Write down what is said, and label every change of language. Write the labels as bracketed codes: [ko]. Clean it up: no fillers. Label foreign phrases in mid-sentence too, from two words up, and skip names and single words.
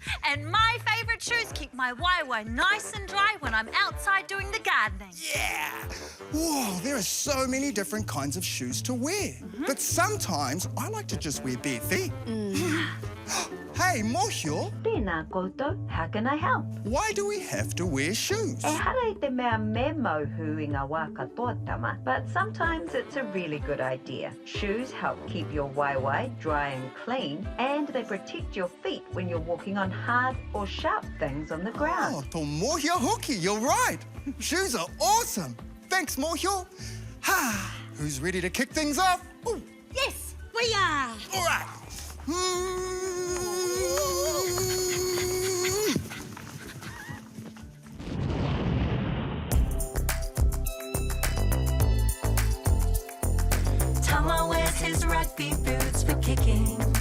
[en] And my favourite shoes keep my waiwai nice and dry when I'm outside doing the gardening. Yeah! Whoa, there are so many different kinds of shoes to wear. But sometimes I like to just wear bare feet. Hey, Mohio, [mi] Tēnā koutou, [en] how can I help? why do we have to wear shoes? [mi] E hara I te mea me mauhu I ngā wā katoa tama, [en] but sometimes it's a really good idea. Shoes help keep your waiwai dry and clean, and they protect your feet when you're walking on hard or sharp things on the Oh, ground. [mi] tō Mohio hoki, [en] you're right. Shoes are awesome. Thanks, Mohio. Who's ready to kick things off? Ooh, Yes, we are. all right. Tama wears his rugby boots for kicking.